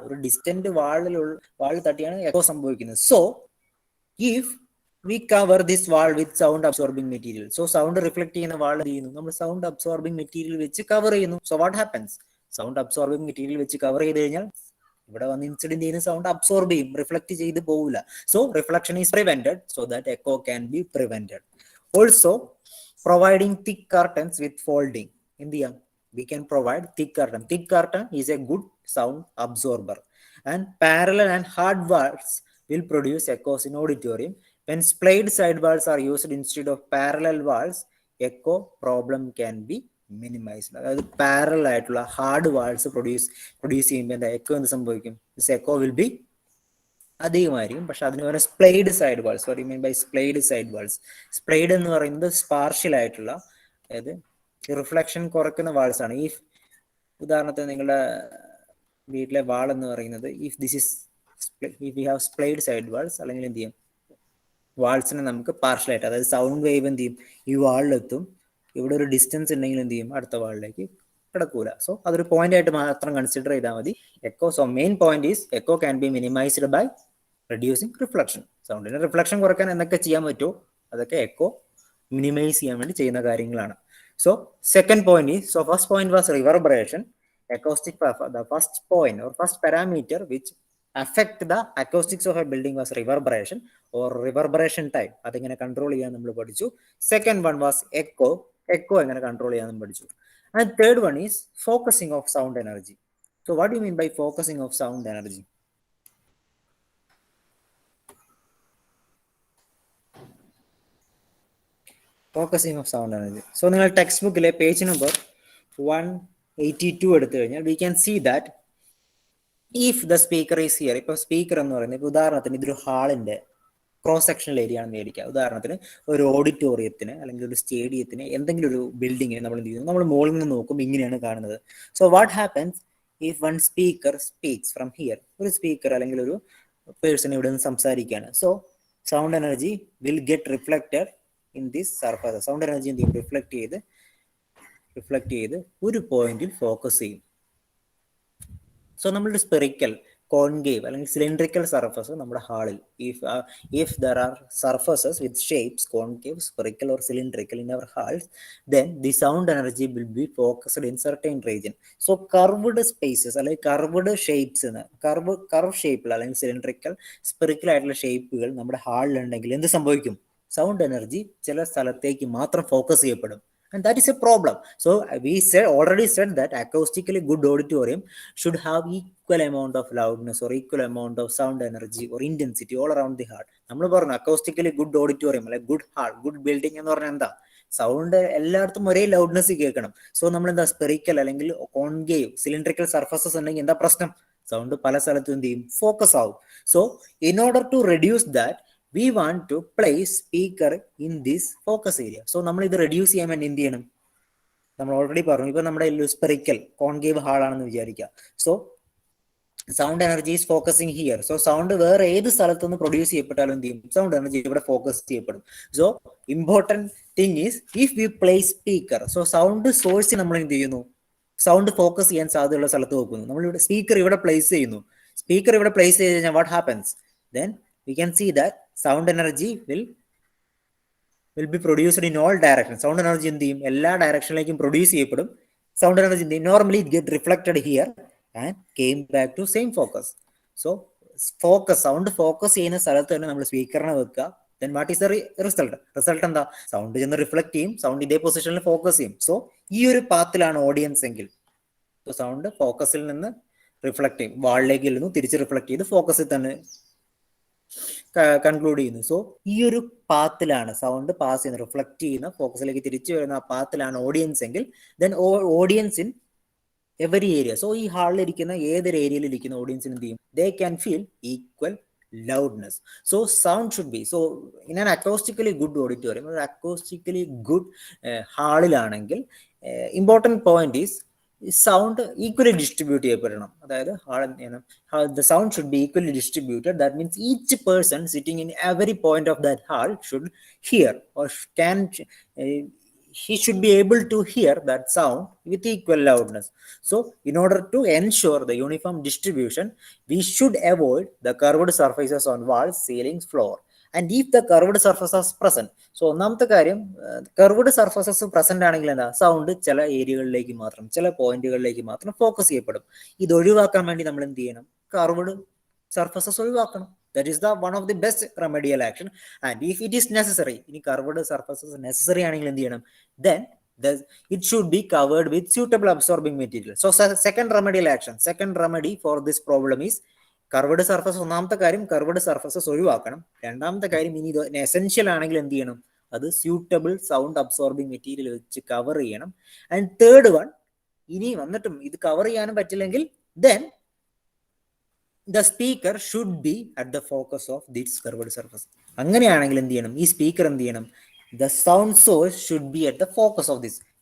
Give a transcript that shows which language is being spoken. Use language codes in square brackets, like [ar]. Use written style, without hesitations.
[ml] ഒരു ഡിസ്റ്റന്റ് വാൾ തട്ടിയാണ് എക്കോ സംഭവിക്കുന്നത്. [en] so if we cover this wall with sound absorbing material, [ml] so sound reflect ചെയ്യുന്ന വാൾ ചെയ്യുന്നു, നമ്മൾ സൗണ്ട് അബ്സോർബിംഗ് മെറ്റീരിയൽ വെച്ച് കവർ ചെയ്യുന്നു. [en] So what happens? [ml] Sound absorbing material വെച്ച് cover ചെയ്ത് കഴിഞ്ഞാൽ ഇവിടെ വന്ന് ഇൻസിഡന്റ് ചെയ്യുന്ന സൗണ്ട് അബ്സോർബ് ചെയ്യും, റിഫ്ലക്ട് ചെയ്ത് പോകില്ല. [en] So reflection is prevented, so that echo can be prevented. Also providing thick curtains with folding. [ml] എന്ത് ചെയ്യാം? [en] We can provide thick curtain. Thick curtain is a good sound absorber, and parallel and hard walls will produce echoes in auditorium. When splayed side walls are used instead of parallel walls, echo problem can be minimized. [ml] അതായത് parallel ആയിട്ടുള്ള hard walls produce ചെയ്യുമ്പോൾ എന്താ echo എന്ത് സംഭവിക്കും? [en] this echo will be [ml] അധികമായിരിക്കും. പക്ഷെ അതിന് പറയുന്നത് splayed side walls. [en] What you mean by splayed side walls? [ml] Splayed എന്ന് പറയുന്നത് സ്പാർഷ്യൽ ആയിട്ടുള്ള, അതായത് റിഫ്ലക്ഷൻ കുറയ്ക്കുന്ന വാൾസ് ആണ്. ഈ ഉദാഹരണത്തിന് നിങ്ങളുടെ വീട്ടിലെ വാൾ എന്ന് പറയുന്നത് [en] if you have splayed side walls, [ml] അല്ലെങ്കിൽ എന്ത് ചെയ്യും? വാൾസിനെ നമുക്ക് പാർഷ്യലായിട്ട്, അതായത് സൗണ്ട് വേവ് എന്ത് ചെയ്യും? ഈ വാളിലെത്തും. ഇവിടെ ഒരു ഡിസ്റ്റൻസ് ഉണ്ടെങ്കിൽ എന്ത് ചെയ്യും? അടുത്ത വാളിലേക്ക് കിടക്കൂല. സോ അതൊരു പോയിന്റ് ആയിട്ട് മാത്രം കൺസിഡർ ചെയ്താൽ മതി. [en] Echo, so main point is echo can be minimized by reducing reflection. [ml] സൗണ്ടിന്റെ reflection കുറയ്ക്കാൻ എന്തൊക്കെ ചെയ്യാൻ പറ്റുമോ അതൊക്കെ എക്കോ മിനിമൈസ് ചെയ്യാൻ വേണ്ടി ചെയ്യുന്ന കാര്യങ്ങളാണ്. [en] So second point is, so first point was reverberation. Acoustic, the first point or first parameter which affect the acoustics of a building was reverberation or reverberation type. [ml] അതെങ്ങനെ കൺട്രോൾ ചെയ്യാൻ നമ്മൾ പഠിച്ചു. [en] Second one was echo. [ml] Echo എങ്ങനെ control ചെയ്യാൻ നമ്മൾ പഠിച്ചു. [en] And third one is focusing of sound energy. So what do you mean by focusing of sound energy? Focusing of sound energy. So [ml] നിങ്ങൾ text ബുക്കിലെ page number 182 എടുത്തു കഴിഞ്ഞാൽ [en] we can see that if the speaker is here. [ml] ഇപ്പൊ speaker എന്ന് പറയുന്നത്, ഇപ്പൊ ഉദാഹരണത്തിന് ഇതൊരു ഹാളിന്റെ ക്രോസ് സെക്ഷണൽ ഏരിയ ആണെന്ന് വിചാരിക്കുക. ഉദാഹരണത്തിന് ഒരു ഓഡിറ്റോറിയത്തിന് അല്ലെങ്കിൽ ഒരു സ്റ്റേഡിയത്തിന് എന്തെങ്കിലും ഒരു ബിൽഡിങ്ങിന് നമ്മൾ എന്ത് ചെയ്യുന്നു? നമ്മൾ മുകളിൽ നിന്ന് നോക്കുമ്പോൾ ഇങ്ങനെയാണ് കാണുന്നത്. [en] So what happens if one speaker speaks from here? [ml] ഒരു സ്പീക്കർ അല്ലെങ്കിൽ ഒരു പേഴ്സൺ ഇവിടെ നിന്ന് സംസാരിക്കുകയാണ്. [en] So sound energy will get reflected in this surface. [ml] Sound energy എന്ത് ചെയ്യും? റിഫ്ലക്ട് ചെയ്ത് ഒരു പോയിന്റിൽ ഫോക്കസ് ചെയ്യും. സോ നമ്മളുടെ സ്പെറിക്കൽ, കോൺകേവ് അല്ലെങ്കിൽ സിലിണ്ടറിക്കൽ സർഫസ് നമ്മുടെ ഹാളിൽ, if there are surfaces with shapes concave, spherical or cylindrical in our halls, then the sound energy will be focused in certain region. [en] So curved spaces [ml] അല്ലെങ്കിൽ curved shapes, curve ഷേപ്പിൽ അല്ലെങ്കിൽ cylindrical, spherical ആയിട്ടുള്ള ഷേപ്പുകൾ നമ്മുടെ ഹാളിൽ ഉണ്ടെങ്കിൽ എന്ത് സംഭവിക്കും? Sound energy ചില സ്ഥലത്തേക്ക് മാത്രം ഫോക്കസ് ചെയ്യപ്പെടും. [en] And that is a problem. So we already said that acoustically good auditorium should have equal amount of loudness or equal amount of sound energy or intensity all around the hall. [ml] നമ്മൾ പറഞ്ഞു [en] acoustically good auditorium [ml] അല്ലെങ്കിൽ good hall, good building എന്ന് പറഞ്ഞാൽ എന്താ? Sound എല്ലായിടത്തും ഒരേ loudness കേൾക്കണം. So നമ്മൾ എന്താ സ്പെറിക്കൽ അല്ലെങ്കിൽ കോൺകേവ്, സിലിണ്ടറിക്കൽ സർഫസസ് ഉണ്ടെങ്കിൽ എന്താ പ്രശ്നം? സൗണ്ട് പല സ്ഥലത്തും എന്ത് ചെയ്യും? ഫോക്കസ് ആവും. [en] So in order to reduce that, we want to place speaker in this focus area. [ml] So നമ്മൾ ഇത് റെഡ്യൂസ് ചെയ്യാൻ വേണ്ടി എന്ത് ചെയ്യണം? നമ്മൾ ഓൾറെഡി പറഞ്ഞു, ഇപ്പൊ നമ്മുടെ സ്പെറിക്കൽ കോൺകേവ് ഹാൾ ആണെന്ന് വിചാരിക്കുക. [en] So sound energy is focusing here. [ml] So sound വേറെ ഏത് സ്ഥലത്തുനിന്ന് പ്രൊഡ്യൂസ് ചെയ്യപ്പെട്ടാലും എന്ത് ചെയ്യും? സൗണ്ട് എനർജി ഇവിടെ ഫോക്കസ് ചെയ്യപ്പെടും. [en] so important thing is if we place speaker, [ml] so sound source നമ്മൾ എന്ത് ചെയ്യുന്നു? സൗണ്ട് ഫോക്കസ് ചെയ്യാൻ സാധ്യതയുള്ള സ്ഥലത്ത് വെക്കുന്നു. നമ്മളിവിടെ സ്പീക്കർ ഇവിടെ പ്ലേസ് ചെയ്യുന്നു. സ്പീക്കർ ഇവിടെ പ്ലേസ് ചെയ്ത് കഴിഞ്ഞാൽ [en] What happens? Then we can see that sound energy will be produced in all directions. [ml] Sound energy എന്ത് ചെയ്യും? എല്ലാ ഡയറക്ഷനിലേക്കും പ്രൊഡ്യൂസ് ചെയ്യപ്പെടും. സൗണ്ട് എനർജി എന്ത് ചെയ്യും? [en] Normally it get reflected here and came back to same focus. [ml] So focus, sound focus ചെയ്യുന്ന സ്ഥലത്ത് തന്നെ നമ്മൾ സ്പീക്കറിനെ വെക്കുക. [en] then what is the result എന്താ? [ml] സൗണ്ട് ചെന്ന് റിഫ്ലക്ട് ചെയ്യും, സൗണ്ട് ഇതേ പൊസിഷനിൽ ഫോക്കസ് ചെയ്യും. സോ ഈ ഒരു പാത്തിലാണ് ഓഡിയൻസ് എങ്കിൽ സൗണ്ട് ഫോക്കസിൽ നിന്ന് റിഫ്ലക്ട് ചെയ്യും, വാളിലേക്ക് ഇരുന്നു തിരിച്ച് റിഫ്ലക്ട് ചെയ്ത് ഫോക്കസിൽ തന്നെ കൺക്ലൂഡ് ചെയ്യുന്നു. സോ ഈ ഒരു പാത്തിലാണ് സൗണ്ട് പാസ് ചെയ്യുന്നത്, റിഫ്ലക്ട് ചെയ്യുന്ന ഫോക്കസിലേക്ക് തിരിച്ചു വരുന്ന ആ പാത്തിലാണ് ഓഡിയൻസ് എങ്കിൽ [en] then audience in every area, [ml] so ഈ ഹാളിൽ ഇരിക്കുന്ന ഏതൊരു ഏരിയയിൽ ഇരിക്കുന്ന ഓഡിയൻസിന് എന്ത് ചെയ്യും, [en] They can feel equal loudness. So sound should be, so in an acoustically good auditorium or acoustically good ഹാളിലാണെങ്കിൽ important point is sound equally distribute ചെയ്യപ്പെടണം. അതായത് the sound should be equally distributed. That means each person sitting in every point of that hall should hear or can he should be able to hear that sound with equal loudness. So in order to ensure the uniform distribution, we should avoid the curved surfaces on walls, ceilings, floor. And if the curved surfaces present, [ml] so ഒന്നാമത്തെ കാര്യം curved surfaces present ആണെങ്കിൽ എന്താ, sound ചില ഏരിയകളിലേക്ക് മാത്രം, ചില പോയിന്റുകളിലേക്ക് മാത്രം focus ചെയ്യപ്പെടും. ഇത് ഒഴിവാക്കാൻ വേണ്ടി നമ്മൾ എന്ത് ചെയ്യണം, കർവ്ഡ് സർഫസസ് ഒഴിവാക്കണം. [en] That is the one of the best remedial action. And if it is necessary, [ml] ഇനി curved surfaces necessary ആണെങ്കിൽ എന്ത് ചെയ്യണം, [en] then it should be covered with suitable absorbing material. So second remedial action, second remedy for this problem is curved surface. [ml] ഒന്നാമത്തെ കാര്യം curved surfaces ഒഴിവാക്കണം. രണ്ടാമത്തെ കാര്യം ഇനി ഇത് എസെൻഷ്യൽ ആണെങ്കിൽ എന്ത് ചെയ്യണം, അത് സ്യൂട്ടബിൾ സൗണ്ട് അബ്സോർബിംഗ് മെറ്റീരിയൽ വെച്ച് കവർ ചെയ്യണം. ആൻഡ് തേർഡ് വൺ, ഇനി വന്നിട്ടും ഇത് കവർ ചെയ്യാനും പറ്റില്ലെങ്കിൽ [en] then the speaker should be at the focus of this curved surface. [ml] അങ്ങനെയാണെങ്കിൽ എന്ത് ചെയ്യണം, ഈ സ്പീക്കർ എന്ത് ചെയ്യണം, [en] the sound source should be at the focus of this.